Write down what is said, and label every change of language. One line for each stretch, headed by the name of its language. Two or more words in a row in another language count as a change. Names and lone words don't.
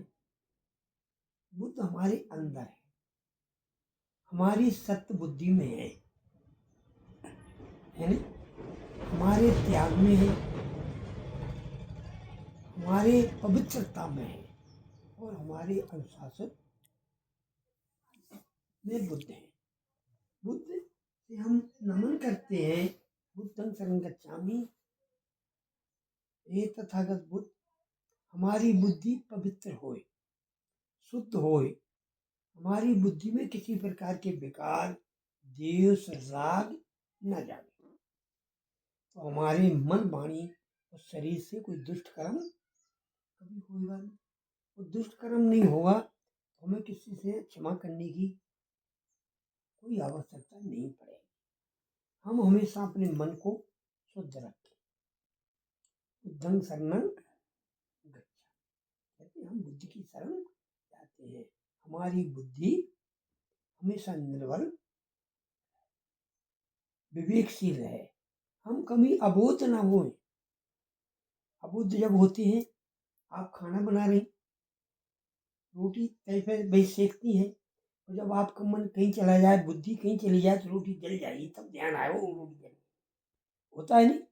Hindi: बुद्ध हमारे अंदर है, हमारी सत्य बुद्धि में है नहीं? हमारे त्याग में है, हमारे पवित्रता में है और हमारे अनुशासन में बुद्ध है। बुद्ध से हम नमन करते हैं,
Pali: बुद्धं शरणं गच्छामि।
Hindi: हे तथागत बुद्ध, हमारी बुद्धि पवित्र होए, शुद्ध होए, हमारी बुद्धि में किसी प्रकार के विकार, द्वेष, राग न जागे, तो हमारे मन, वाणी और शरीर से कोई दुष्ट कर्म कभी होगा नहीं। वो दुष्ट कर्म नहीं होगा तो हमें किसी से क्षमा करने की कोई आवश्यकता नहीं पड़ेगी। हम हमेशा अपने मन को शुद्ध रखें।
Pali: बुद्धं शरणं गच्छामि,
Hindi: कहते हम बुद्धि की शरण जाते हैं। हमारी बुद्धि हमेशा निर्बल, विवेकशील है, हम कभी अबोध ना होए। अबुद्ध जब होते हैं, आप खाना बना रहे, रोटी तय पे भाई सेकती है, और जब आपका मन कहीं चला जाए, बुद्धि कहीं चली जाए तो रोटी जल जाएगी, तब ध्यान आए वो रोटी जल होता है नहीं?